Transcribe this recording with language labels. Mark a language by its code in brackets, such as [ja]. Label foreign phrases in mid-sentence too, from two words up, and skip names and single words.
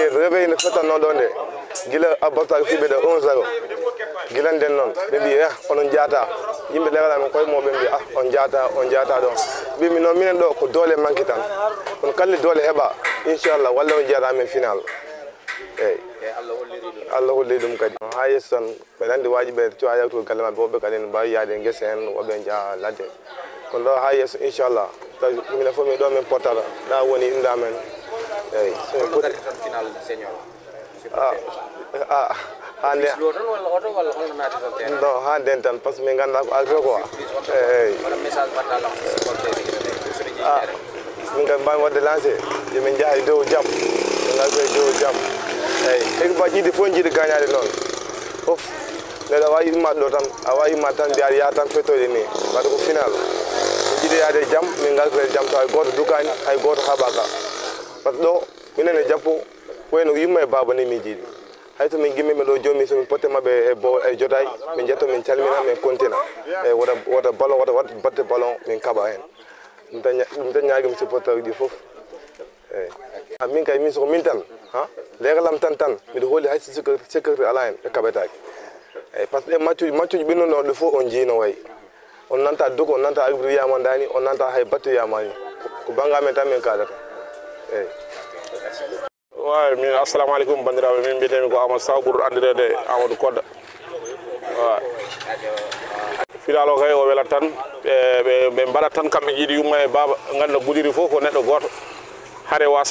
[ff] réveil ne fetanno ɗo nde gila abbataga fiɓe ɗo 1-0 gila nden noon ɓe mbi onon jaata yimɓe ɗegala min koye mo ɓe mbi on jaata ɗon mbimi noon minen ɗo ko doole manque tan kono kalli doole heeɓa inchallah walla on jeyata amen final eyyi Allah holli ɗum kadi ha yesso tan ɓeɗa andi waji ɓe cuwa yawtude galle mabɓe woɓɓe kadi ne mbawi yaade e guese hen woɓɓe jaaha ladde kono ɗo ha yesso inchallah tawi minen fof min ɗo min pottata ɗa woni inda men eyyi non ha nden tan par ce que min ganda ko alto quoi eyyi min kadi mbami wadde lancé yomin jaaha e dow jaam min garto e dow jaam eyyi équipe ƴiɗi fof jiiɗi gagnade noon fof neɗo a wawi immaɗe ɗo tan a wawi imma tan mbiya yaa tan fettoyde ni wadde ko final min jiiɗi yaade jaam min garto e jaam taw hay goto dukani hay goto haɓaka par ce que ɗo minen e jappo wayno yumma e baba ni min jiiɗi hayso min gimmimi ɗo joni somin potte mabɓe e jotay min jetto min calmina min kontina eyyi wota ballon wata batte ballon min kaɓa hen ɗum tan ñaguimi supporteur uji foof eyyi min kay min soko min tan legalam tan miɗo hooli hay sécurité ala hen ɓe kaɓetaki eyyi par ce que matchuji ɓinnuɗo ɗo fof on jiino wayi on nanta dogo on nanta arbitre wiyama dani on nanta hay batte wiyamani ko banggamen tan min kadata eyyi wayi min [ar] السلام عليكم [ff] bandiraɓe min mbiyetemi ko Amadou Sow ɓurɗo andirede Amadou Kodda wa final o kay o welat tan ɓe mbaɗat tan kamɓe jiiɗi yumma e baba ganda Goudiry fof ko neɗɗo goto haare wasa